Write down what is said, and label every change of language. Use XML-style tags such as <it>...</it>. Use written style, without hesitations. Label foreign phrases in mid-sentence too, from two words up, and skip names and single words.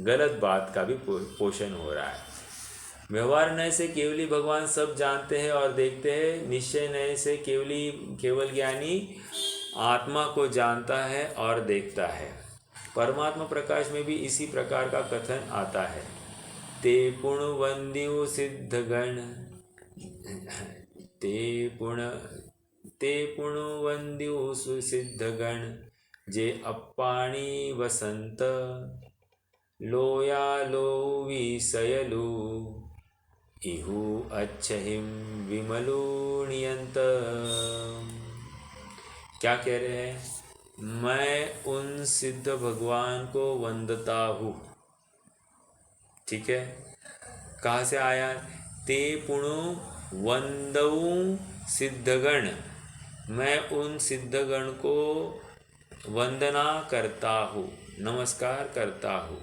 <hi>गलत बात का भी पोषण हो रहा है। व्यवहार नय से केवली भगवान सब जानते हैं और देखते हैं। निश्चय नय से केवल ज्ञानी आत्मा को जानता है और देखता है। परमात्मा प्रकाश में भी इसी प्रकार का कथन आता है।</hi> <pra>ते पुण वंद्यु सिद्धगण, ते पुण वंद्यु सिद्धगण, जे अप्पाणी वसंत, लोया लो विसयलु, इहु अच्छहिम विमलु नियंत।</pra> <hi>क्या कह रहे हैं? मैं उन सिद्ध भगवान को वंदता हूँ। ठीक है, कहाँ से आया?</hi> <pra>ते पुणु वंदऊ सिद्धगण,</pra> <hi>मैं उन सिद्धगण को वंदना करता हूँ, नमस्कार करता हूँ।</hi>